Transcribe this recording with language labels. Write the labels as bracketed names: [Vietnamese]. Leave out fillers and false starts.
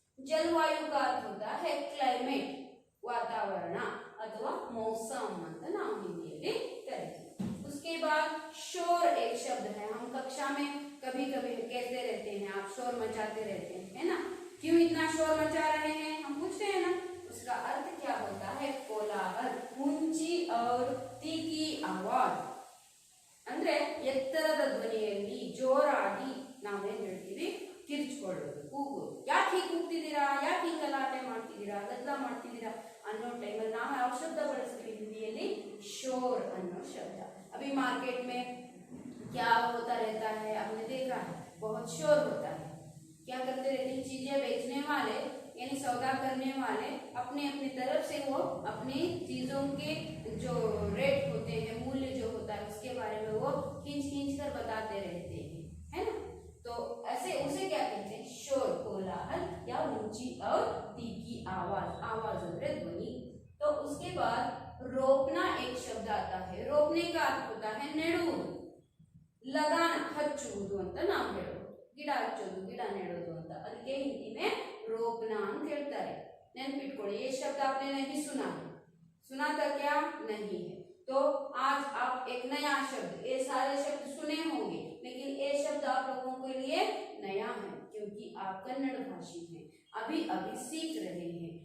[Hindi] जलवायु का अर्थ होता है क्लाइमेट, वातावरण अथवा मौसम [Kannada] ಅಂತ ನಾವು ಹಿಂದಿಯಲ್ಲಿ ಕರೀತೀವಿ। [Hindi] उसके बाद शोर एक शब्द है, हम कक्षा में कभी कभी कहते रहते हैं, आप शोर मचाते रहते हैं, है ना। क्यों इतना शोर मचा रहे हैं हम पूछते हैं ना, उसका अर्थ क्या होता है? कोलाहल, ऊंची और तीखी आवाज [Kannada] ಅಂದ್ರೆ ಎತ್ತರದ ಧ್ವನಿಯಲ್ಲಿ ಜೋರಾಗಿ ನಾವೇನ್ ಹೇಳ್ತೀವಿ, ಕಿರ್ಚ್ಕೊಳ್ಳೋದು, ಕೂಗೋದು। ಯಾಕೆ ಹೀಗೆ ಕೂಗ್ತಿದ್ದೀರಾ, ಯಾಕೆ ಹೀಗೆ ಗಲಾಟೆ ಮಾಡ್ತಿದ್ದೀರಾ, ಗದ್ದಲ ಮಾಡ್ತಿದ್ದೀರಾ ಅನ್ನೋ ಟೈಮಲ್ಲಿ ನಾವು ಯಾವ ಶಬ್ದ ಬಳಸ್ತೀವಿ ಹಿಂದಿಯಲ್ಲಿ? शोर ಅನ್ನೋ ಶಬ್ದ। [Hindi] अभी मार्केट में क्या होता रहता है, आपने देखा है, बहुत शोर होता है। क्या करते रहते हैं? चीजें बेचने वाले यानी सौदा करने वाले अपने अपनी तरफ से वो अपनी चीजों के जो रेट होते हैं, मूल्य जो होता है, उसके बारे में वो खींच खींच कर बताते रहते हैं, है ना। तो ऐसे उसे क्या कहते हैं? शोर, कोलाहल या ऊंची और तीखी आवाज, आवाज ಅಂದ್ರೆ ध्वनि। तो उसके बाद रोपना एक शब्द आता है। रोपने का अर्थ होता है ನೆಡುವುದು, लगाना, [Kannada] ಹಚ್ಚುವುದು ಅಂತ ನಾವು ಹೇಳೋದು। ಗಿಡ ಹಚ್ಚೋದು, ಗಿಡ ನೆಡೋದು ಅಂತ, ಅದಕ್ಕೆ ಹಿಂದಿ में रोपना ಅಂತ ಹೇಳ್ತಾರೆ। [Hindi] ನೆನಪಿಟ್ಕೊಳ್ಳಿ, ये शब्द आपने नहीं सुना है, सुना था क्या? नहीं है। तो आज आप एक नया शब्द, ये सारे शब्द सुने होंगे लेकिन ये शब्द आप लोगों के लिए नया है क्योंकि आप कन्नड़ भाषी हैं, अभी अभी सीख रहे हैं।